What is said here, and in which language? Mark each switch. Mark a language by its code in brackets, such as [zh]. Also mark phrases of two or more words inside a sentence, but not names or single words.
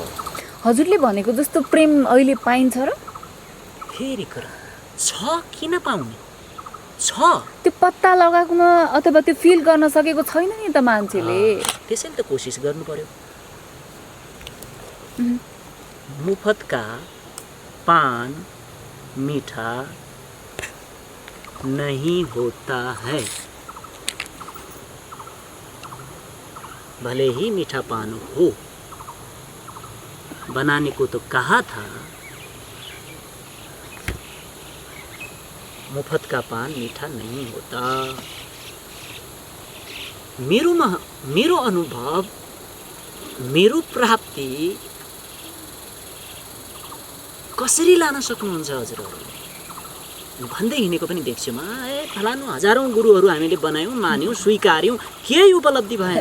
[ne] हजुरले भनेको जस्तो प्रेम अहिले पाइन्छ र? फेरि कुरा छ, किन पाउने? छ, त्यो पत्ता लगाएकोमा अथवा त्यो फिल गर्न सकेको छैन नि त मान्छेले। त्यसैले त कोसिस गर्नु पर्यो। [hi] मुफ्तका पान मीठा नहीं होता है, भले ही मीठा पान हो। बनाने को तो कहा था, मुफ्त का पान मीठा नहीं होता। [ne] मेरो अनुभव, मेरो प्राप्ति कसरी लान सक्नुहुन्छ हजुरहरूले भन्दै हिँडेको पनि देख्छु म। फलानु हजारौँ गुरुहरू हामीले बनायौँ, मान्यौँ, स्वीकार्यौँ, केही उपलब्धि भएन।